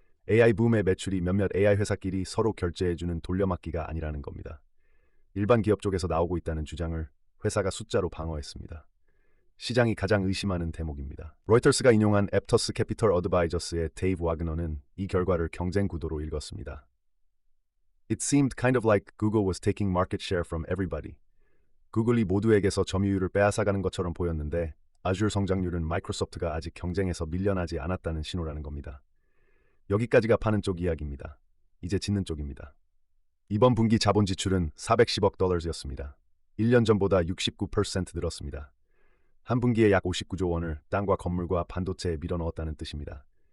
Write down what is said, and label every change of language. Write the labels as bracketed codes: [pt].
[ko] AI 붐의 매출이 몇몇 AI 회사끼리 서로 결제해주는 돌려막기가 아니라는 겁니다. 일반 기업 쪽에서 나오고 있다는 주장을 회사가 숫자로 방어했습니다. 시장이 가장 의심하는 대목입니다. 로이터스가 인용한 앱터스 캐피털 어드바이저스의 데이브 와그너는 이 결과를 경쟁 구도로 읽었습니다. [en] It seemed kind of like Google was taking market share from everybody. [ko] 구글이 모두에게서 점유율을 빼앗아가는 것처럼 보였는데 아주르 성장률은 마이크로소프트가 아직 경쟁에서 밀려나지 않았다는 신호라는 겁니다. 여기까지가 파는 쪽 이야기입니다. 이제 짓는 쪽입니다. 이번 분기 자본 지출은 410억 달러였습니다. 1년 전보다 69% 늘었습니다. 한 분기에 약 59조 원을 땅과 건물과 반도체에 밀어넣었다는 뜻입니다.